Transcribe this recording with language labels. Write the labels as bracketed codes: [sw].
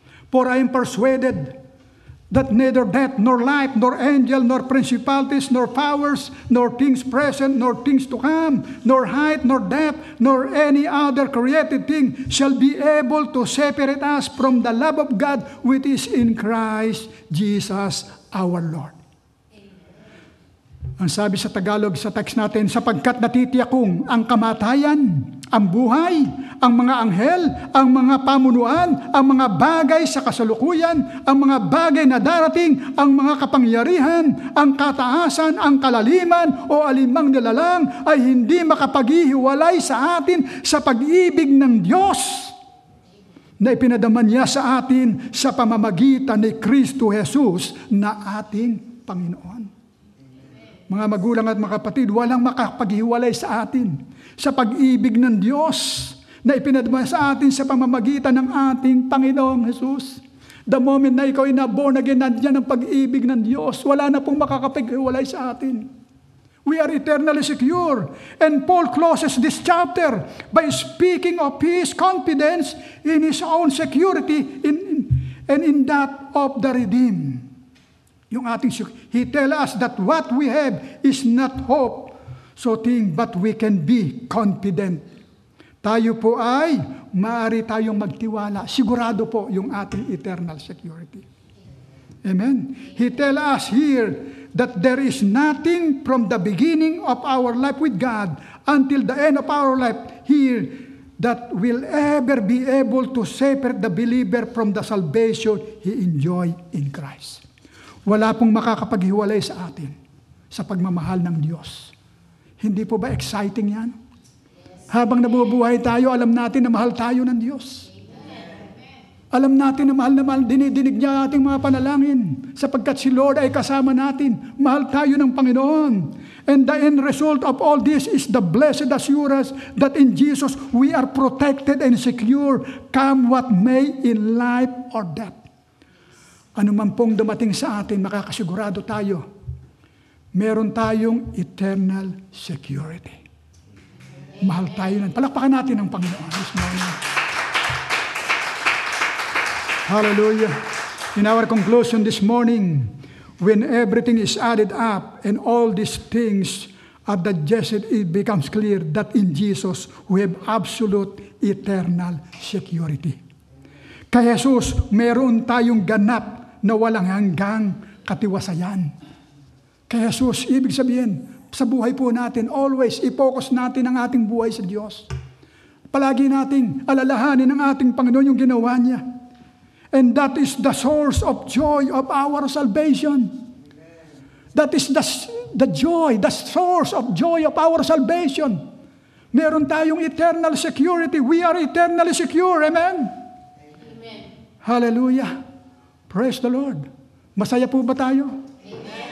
[en] For I am persuaded that neither death, nor life, nor angel, nor principalities, nor powers, nor things present, nor things to come, nor height, nor depth, nor any other created thing shall be able to separate us from the love of God which is in Christ Jesus our Lord. [tl] Ang sabi sa Tagalog sa text natin, sapagkat natitiyak kong ang kamatayan, ang buhay, ang mga anghel, ang mga pamunuan, ang mga bagay sa kasalukuyan, ang mga bagay na darating, ang mga kapangyarihan, ang kataasan, ang kalaliman o alimang nilalang ay hindi makapaghihiwalay sa atin sa pag-ibig ng Diyos na ipinadaman niya sa atin sa pamamagitan ni Kristo Jesus na ating Panginoon. Mga magulang at mga kapatid, walang makapaghiwalay sa atin sa pag-ibig ng Diyos na ipinadama sa atin sa pamamagitan ng ating Panginoong Jesus. [en] The moment [tl] na ikaw ay na-born again, nandiyan ang pag-ibig ng Diyos. Wala na pong makakapaghiwalay sa atin. [en] We are eternally secure. And Paul closes this chapter by speaking of his confidence in his own security and in that of the redeemed. [tl] Yung ating, [en] he tell us that what we have is not hope, but we can be confident. [tl] Tayo po ay, maaari tayong magtiwala. Sigurado po yung ating eternal security. Amen? [en] He tell us here that there is nothing from the beginning of our life with God until the end of our life here that will ever be able to separate the believer from the salvation he enjoy in Christ. [tl] Wala pong makakapaghiwalay sa atin sa pagmamahal ng Diyos. Hindi po ba exciting yan? Habang nabubuhay tayo, alam natin na mahal tayo ng Diyos. Alam natin na mahal, dinidinig niya ating mga panalangin sapagkat si Lord ay kasama natin. Mahal tayo ng Panginoon. [en] And the end result of all this is the blessed assurance that in Jesus we are protected and secure, come what may in life or death. [tl] Ano man pong dumating sa atin, makakasigurado tayo, meron tayong eternal security. Mahal tayo nun. Palakpakan natin ang Panginoon [en] this morning. Hallelujah. In our conclusion this morning, when everything is added up and all these things are digested, it becomes clear that in Jesus we have absolute eternal security. [tl] Kay Jesus, meron tayong ganap na walang hanggang katiwasayan. Kay Jesus, ibig sabihin, sa buhay po natin, always i-focus natin ang ating buhay sa Diyos. Palagi nating alalahanin ang ating Panginoon yung ginawa niya. [en] And that is the source of joy of our salvation. That is the joy, the source of joy of our salvation. [tl] Meron tayong [en] eternal security. We are eternally secure. Amen? Amen. [tl] Hallelujah. [en] Praise the Lord. [tl] Masaya po ba tayo? Amen.